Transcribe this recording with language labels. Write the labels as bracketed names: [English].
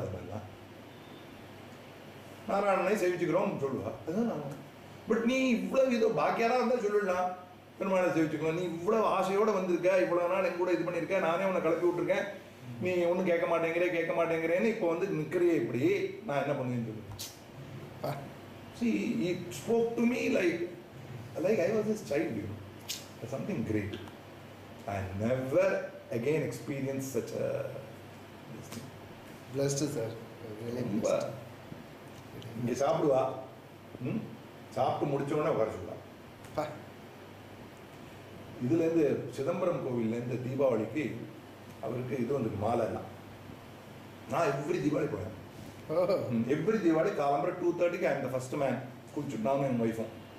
[Tamil] அது மாதிரிலாம் நாராயணனை சேவிச்சுக்கிறோம் சொல்லுவா, அதுதான் நான். பட் நீ இவ்வளவு இதோ பாக்கியாரா இருந்தால் சொல்லிடலாம், பெருமாளை சேவிச்சுக்கலாம். நீ இவ்வளவு ஆசையோட வந்திருக்க, இவ்வளவு நாள் என் கூட இது பண்ணியிருக்க, நானே உன்னை கிளப்பி விட்டுருக்கேன், நீ ஒன்றும் கேட்க மாட்டேங்கிறேன்னு இப்போ வந்து நிற்கிறியே, இப்படி நான் என்ன பண்ணுவேன்னு சொல்லு. [English] See, he spoke to me like I was his child, you know. That's something great. I never again experienced such a this thing. Blessed, sir. [Tamil] ரொம்ப இங்கே சாப்பிடுவா, சாப்பிட்டு முடிச்சோடனே உட்கார சொல்லலாம். இதுலேருந்து சிதம்பரம் கோவில்லேருந்து தீபாவளிக்கு அவருக்கு இது வந்துருக்கு, மாலை எல்லாம். நான் எவ்ரி தீபாவளி போவேன். Every Deepavali காலம்பரம் 2:30க்கு [English] I am the first man. [Tamil] குளிச்சுட்டு நானும் என் ஒய்ஃபும்